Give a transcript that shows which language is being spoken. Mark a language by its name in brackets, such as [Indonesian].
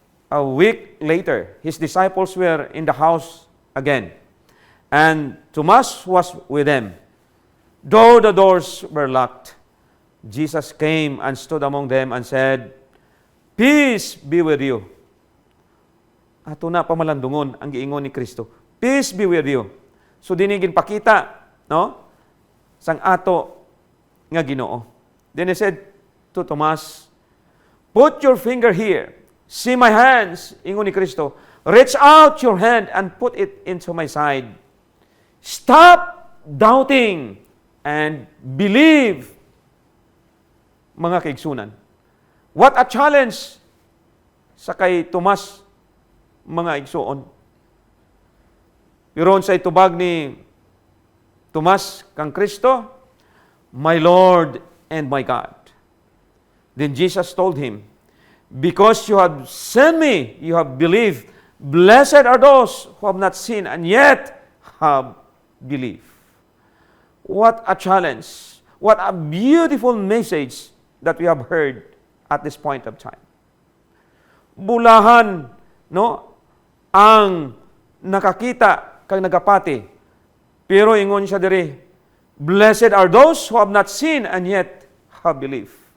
[English] A week later, His disciples were in the house again. And Thomas was with them. Though the doors were locked, Jesus came and stood among them and said, peace be with you. [Cebuano] Ato na pamalandungon ang giingon ni Kristo. [English] Peace be with you. [Cebuano] So dinigin pakita, no? Sang ato nga Ginoo. [English] Then He said to Thomas, put your finger here. See my hands, [Cebuano] ingon ni Kristo. [English] Reach out your hand and put it into my side. Stop doubting and believe. [Cebuano] Mga kaigsunan. [English] What a challenge [Cebuano] sa kay Tomas, mga igsuon. Piron sa itubag ni Tomas kang Kristo, [English] my Lord and my God. Then Jesus told him, because you have seen me, you have believed. Blessed are those who have not seen and yet have believed. What a challenge. What a beautiful message that we have heard at this point of time. [Cebuano] Bulahan, no, ang nakakita kang nagapati. Pero ingon siya diri, [English] blessed are those who have not seen and yet have believed.